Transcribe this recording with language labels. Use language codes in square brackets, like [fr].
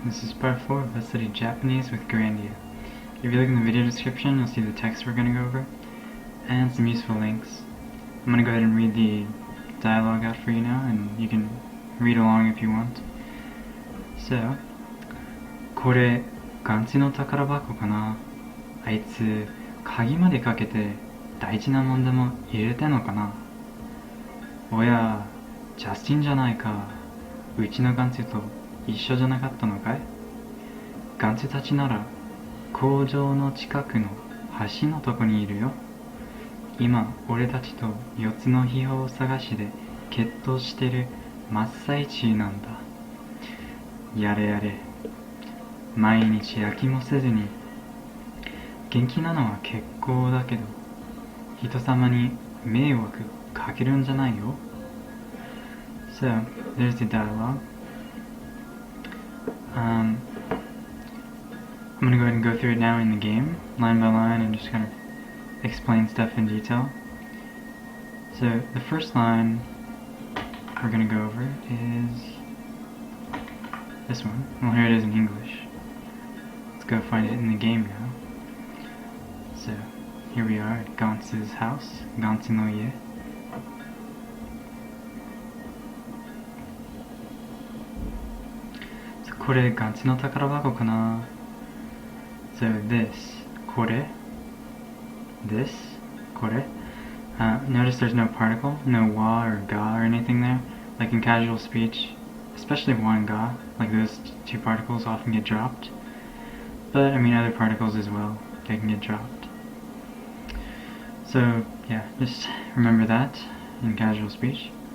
[en] This is part 4 of Let's Study Japanese with Grandia. If you look in the video description, you'll see the text we're going to go over, and some useful links. I'm going to go ahead and read the dialogue out for you now, and you can read along if you want. So, [ja] これガンツの宝箱かな。あいつ鍵までかけて大事なモンでも入れてんのかな。おや、ジャスティンじゃないか。うちのガンツと一緒じゃなかったのかい。ガンツたちなら工場の近くの橋のとこにいるよ。今俺たちと4つの秘宝探しで決闘してる真っ最中なんだ。やれやれ毎日飽きもせずに。元気なのは結構だけど人さまに迷惑かけるんじゃないよ。 [en] So, there's the dialogue. I'm going to go ahead and go through it now in the game, line by line, and just kind of explain stuff in detail. So, the first line we're going to go over is this one. Well, here it is in English. Let's go find it in the game now. So, here we are at Gantz's house, [ja] Gantz no ie. [en] So, [ja] これガンツの宝箱かな. [en] So this, これ, this, これ. Notice there's no particle, no wa or ga or anything there. Like in casual speech, especially wa and ga, like those two particles often get dropped. But I mean other particles as well, they can get dropped. So yeah, just remember that in casual speech.